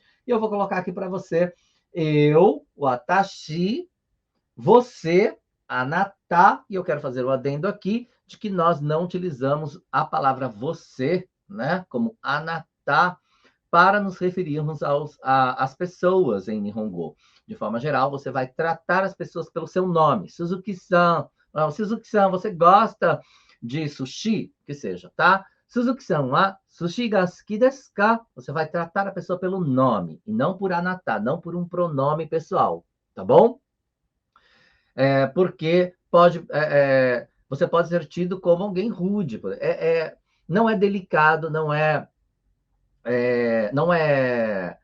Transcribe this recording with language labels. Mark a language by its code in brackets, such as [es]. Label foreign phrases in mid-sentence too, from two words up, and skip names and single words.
[pt] E eu vou colocar aqui para você eu, o atashi, você, anata, e eu quero fazer o adendo aqui de que nós não utilizamos a palavra você, né, como anata, para nos referirmos às pessoas em Nihongo. De forma geral, você vai tratar as pessoas pelo seu nome. Suzuki-san, Suzuki-san, você gosta de sushi? Que seja, tá? [ja] 鈴木さんは寿司が好きですか? [pt] Você vai tratar a pessoa pelo nome, e não por anata, não por um pronome pessoal, tá bom? Porque você pode ser tido como alguém rude. Não é delicado, não é.